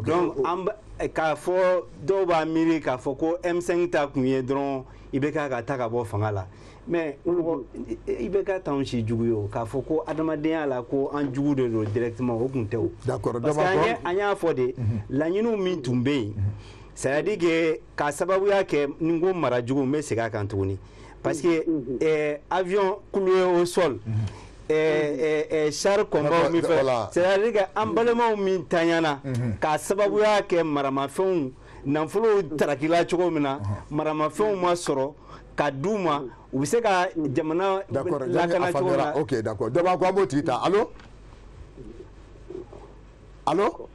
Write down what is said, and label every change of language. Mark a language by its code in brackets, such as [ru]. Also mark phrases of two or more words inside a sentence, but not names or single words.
[bm] donc k'a fɔ dɔw b'a miiri k'a fɔ ko M5 ta kun ye dɔrɔn IBK ka ta ka bɔ fanga la mais IBK t'anw si jugu ye o k'a fɔ ko adamadenya la ko an jugu de don directement o kun tɛ o [fr] d'accord [bm] parce que an y'a fɔ de laɲiniw min tun bɛ yen [fr] c'est-à-dire que [bm] k'a sababuya kɛ ni ko mara jugu n bɛ segin a kan tuguni [fr] parce que avion cloué au sol char combat [bm] min fɛ [fr] c'est-à-dire que [bm] an balimaw min taɲana k'a sababuya kɛ maramafɛnw nafolow tarakila cogo min na maramafɛnw ma sɔrɔ ka d'u ma u bɛ se ka jamana lakana cogo la. [fr] ok d'accord [bm] dɔ b'a ko an b'o tigi ta allo allo.